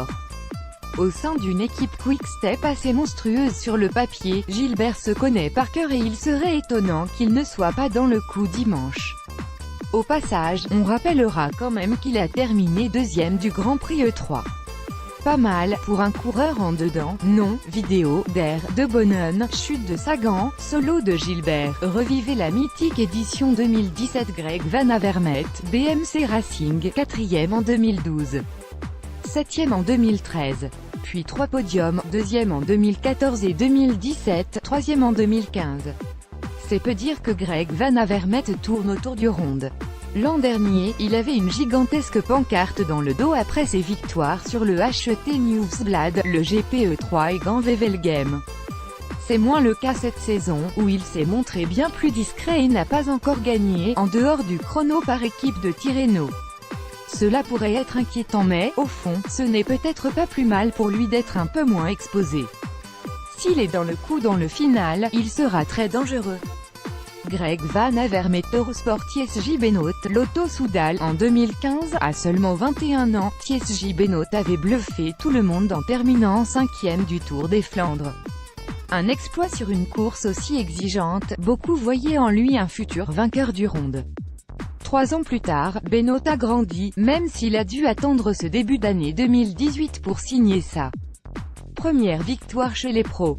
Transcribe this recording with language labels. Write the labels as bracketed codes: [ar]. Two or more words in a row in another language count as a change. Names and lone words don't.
[fr] Au sein d'une équipe Quick-Step assez monstrueuse sur le papier, Gilbert se connaît par cœur et il serait étonnant qu'il ne soit pas dans le coup dimanche. Au passage, on rappellera quand même qu'il a terminé 2e du Grand Prix E3. Pas mal, pour un coureur en dedans, non. Vidéo, d'Air, de Bonnen, chute de Sagan, solo de Gilbert, revivez la mythique édition 2017 Greg Van Avermaet, BMC Racing, 4e en 2012. 7e en 2013. Puis 3 podiums, 2e en 2014 et 2017, 3e en 2015. C'est peu dire que Greg Van Avermaet tourne autour du Ronde. L'an dernier, il avait une gigantesque pancarte dans le dos après ses victoires sur le HET Nieuwsblad, le GPE3 et Gent-Wevelgem. C'est moins le cas cette saison, où il s'est montré bien plus discret et n'a pas encore gagné, en dehors du chrono par équipe de Tirreno. Cela pourrait être inquiétant mais, au fond, ce n'est peut-être pas plus mal pour lui d'être un peu moins exposé. S'il est dans le coup dans le final, il sera très dangereux. Greg Van Avermaet, Eurosport. Thijs Benoot, Lotto Soudal, en 2015, à seulement 21 ans, Thijs Benoot avait bluffé tout le monde en terminant 5e du Tour des Flandres. Un exploit sur une course aussi exigeante, beaucoup voyaient en lui un futur vainqueur du Ronde. 3 ans plus tard, Benoot a grandi, même s'il a dû attendre ce début d'année 2018 pour signer sa première victoire chez les pros.